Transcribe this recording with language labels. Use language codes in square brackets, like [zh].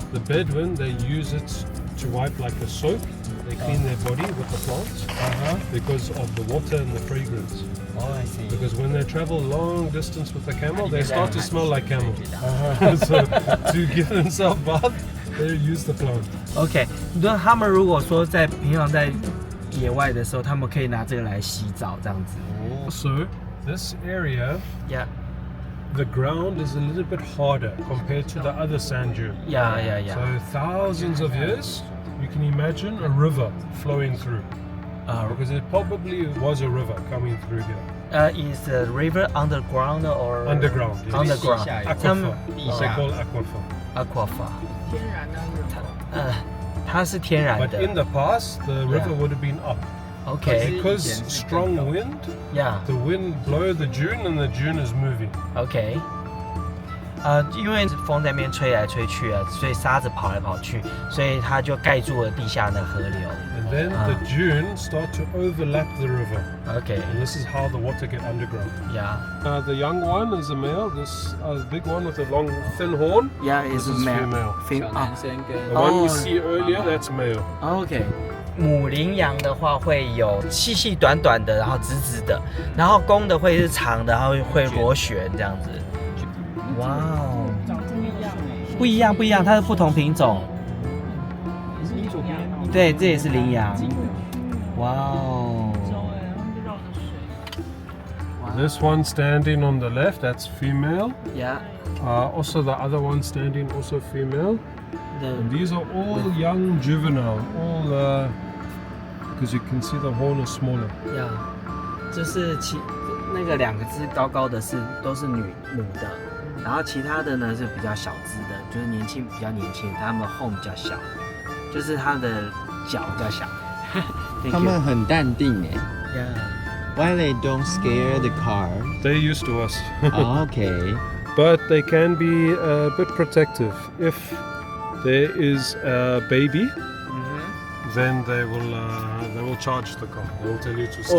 [en] The Bedouin, they use it to wipe like a soap. They clean their body with the plant because of the water and the fragrance. Oh, I see. Because when they travel long distance with the camel, they start to smell like camel. So to give themselves bath, they use the plant. [zh] OK， 那他们如果说在平常在野外的时候，他们可以拿这个来洗澡这样子。 [en] So this area, Yeah. the ground is a little bit harder compared to the other sand dune. Yeah, yeah, yeah. So thousands of years, you can imagine a river flowing through. Because it probably was a river coming through here. Is the river underground or Underground, yes. Underground. [zh] 他们 [en] Aquifer. They call aquifer. Aquafa， [zh] 天然的。它是天然 [en] But [zh] 的。 [en] in the past, the river would have been up. OK， Because strong wind, yeah， the wind blow the dune and the dune is moving. OK。 [zh] 因为风在那边吹来吹去啊，所以沙子跑来跑去，所以它就盖住了地下的河流。 [en] And then the dune start to overlap the river. OK， And this is how the water get underground. yeah， The young one is a male. This big one with a long thin horn. yeah is This is female. [zh] 小男生跟 [en] The one you Oh. see earlier, that's male. [zh] OK， 母羚羊的话会有细细短短的，然后直直的，然后公的会是长的，然后会螺旋这样子。哇哦，长得不一样哎。不一样不一样，它是不同品种。也是你左边。对，这也是羚羊。哇哦。 [en] This one standing on the left, that's female. Yeah. Also the other one standing, also female. And these are all young juvenile. All because you can see the horn is smaller. Yeah. [zh] 就是那个两个只高高的都是母的，然后其他的呢是比较小只的，就是比较年轻，它们后比较小，就是它的脚比较小。他们很淡定哎。 [en] Yeah. Why they don't scare the car? They're used to us. Oh, okay. But they can be a bit protective. If there is a baby, then they will charge the car. They will tell you to stay.